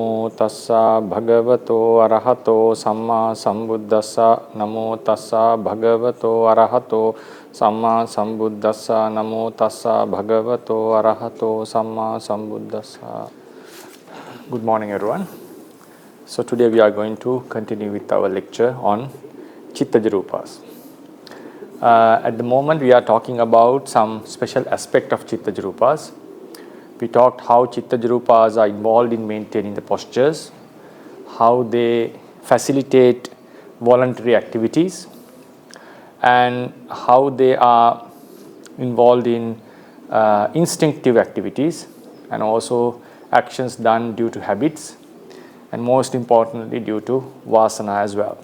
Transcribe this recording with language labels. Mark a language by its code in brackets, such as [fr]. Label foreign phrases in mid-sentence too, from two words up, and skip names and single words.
[pi] tassa bhagavato arahato samma sambuddhassa. Namo tassa bhagavato arahato samma sambuddhassa. Namo tassa bhagavato arahato samma sambuddhassa. [en] Good morning, everyone. So today we are going to continue with our lecture on [pi] Chittaja Rūpas. [en] At the moment we are talking about some special aspect of [pi] Chittaja Rūpas. [en] We talked how [pi] Chittaja Rūpas [en] are involved in maintaining the postures, how they facilitate voluntary activities, and how they are involved in instinctive activities and also actions done due to habits, and most importantly due to vasana as well.